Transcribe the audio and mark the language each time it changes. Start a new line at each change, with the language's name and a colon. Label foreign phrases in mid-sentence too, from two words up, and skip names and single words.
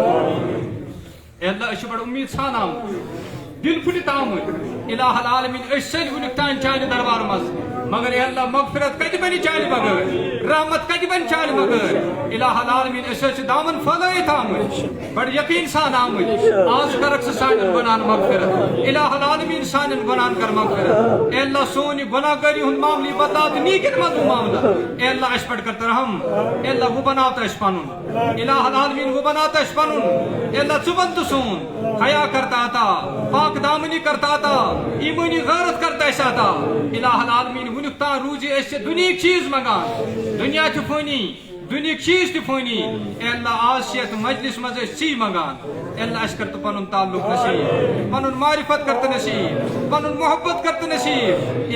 Kashmiri: اے اللہ أسۍ چھِ بڑٕ اُمید سان آمٕتۍ دل پھٹِتھ آمٕتۍ
Arabic: الہ العالمیٖن
Kashmiri: أسۍ سٲری وٕنیُک تانۍ چانہِ دربار منٛز مگر اے اللہ مغفرت کتہِ بنہِ چانہِ بغٲر رحمت کتہِ بنہِ چانہِ بغٲر
Arabic: الہ العالمیٖن
Kashmiri: أسۍ حظ چھِ دامن پھٔلٲیِتھ آمٕتۍ بڑٕ یقیٖن سان آمٕتۍ آز کرکھ ژٕ سانٮ۪ن گۄناہن مغفرت
Arabic: الہ العالمیٖن
Kashmiri: سانٮ۪ن گۄناہن کر مغفرت اے اللہ سون یہِ گۄناہ گٲری ہُنٛد معاملہٕ یہِ بدلاو تہٕ نیٖکٮ۪ن منٛز ہُہ معاملہٕ اے اللہ اسہِ پٮ۪ٹھ کر تہٕ رحم اے اللہ وۄنۍ بناو تہٕ اسہِ پنُن
Arabic: الہ العالمیٖن
Kashmiri: وۄنۍ بناو تہٕ اسہِ پنُن اے اللہ ژٕ ون تہٕ سون حیا کرتا عطا پاک دامنی کرتا عطا ایمانی غیرت کرتا اسہِ عطا
Arabic: الہ العالمیٖن
Kashmiri: وٕنیُک تام روٗزِ أسۍ ژےٚ دُنہِکۍ چیٖز منٛگان دُنیا چھُ فٲنی دُنہِکۍ چیٖز تہِ فٲنی اے اللہ آز چھِ یتھ مجلس منٛز أسۍ ژٕے منٛگان اے اللہ اسہِ کر تہٕ پنُن تعلق نصیٖب پنُن معرفت کر تہٕ نصیٖب پنُن محبت کر تہٕ نصیٖب